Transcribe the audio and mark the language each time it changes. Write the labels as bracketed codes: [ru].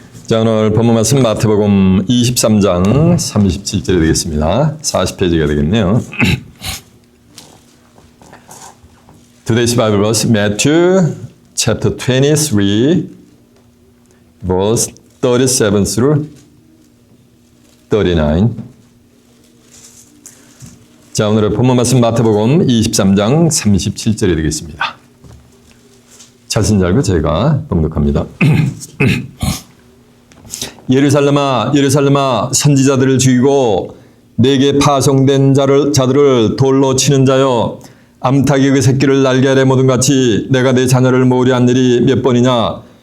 [ko] 자, 오늘 본문 말씀 마태복음 23장 37절이 되겠습니다. 40페이지가 되겠네요. [en] Today's Bible verse, Matthew chapter 23, verse 37 through 39. [ko] 자, 오늘의 본문 말씀 마태복음 23장 37절이 되겠습니다. 자신 잘 알고 제가 봉독합니다. 예루살렘아, 예루살렘아, 선지자들을 죽이고 내게 파송된 자들을 돌로 치는 자여, 암탉이 그 새끼를 날개 아래 모든 같이 내가 내 자녀를 모으려 한 일이 몇 번이냐.